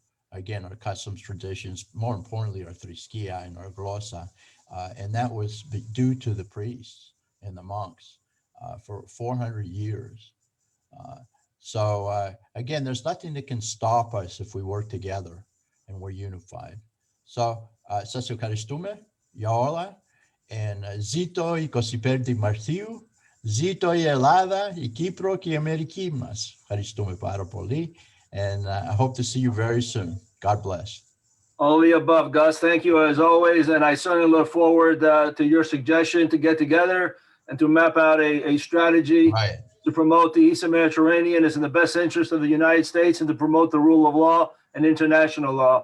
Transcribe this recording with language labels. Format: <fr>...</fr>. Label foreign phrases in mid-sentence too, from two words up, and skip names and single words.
<en>Again, our customs, traditions, more importantly, our thriskia and our glossa, and that was due to the priests and the monks for 400 years. So again, there's nothing that can stop us if we work together and we're unified. So,</en> <el>σας ευχαριστούμε για όλα, and ζήτω η Κωσιπέμπτη Μαρτίου, ζήτω η Ελλάδα, η Κύπρο και η Αμερική μας. Ευχαριστούμε πάρα πολύ,</el> <en>and I hope to see you very soon. God bless. All the above, Gus. Thank you as always, and I certainly look forward to your suggestion to get together and to map out a strategy to promote the Eastern Mediterranean is in the best interest of the United States and to promote the rule of law and international law.</en>